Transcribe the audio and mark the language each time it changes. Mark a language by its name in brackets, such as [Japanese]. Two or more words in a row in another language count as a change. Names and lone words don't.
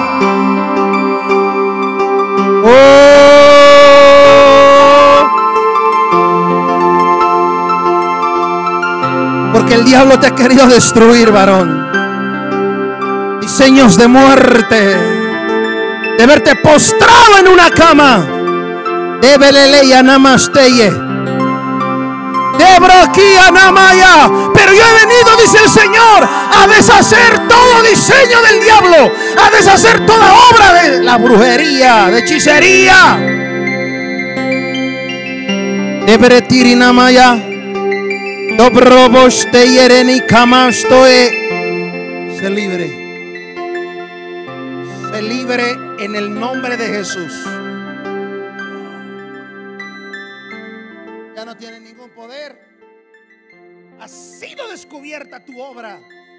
[Spanish] Porque el diablo te ha querido destruir, varón. Diseños de muerte, de verte postrado en una cama. Debeleleya namasteye. Debroquía namaya. Pero yo he venido, dice el Señor, a deshacer todo diseño del diablo, a deshacer toda obra de la brujería, de hechicería. Debretiri namaya. Dobrobos te yereni kamastoe. Se libre. Se libre en el nombre de Jesús. Ya no tiene ningún poder. Ha sido descubierta tu obra.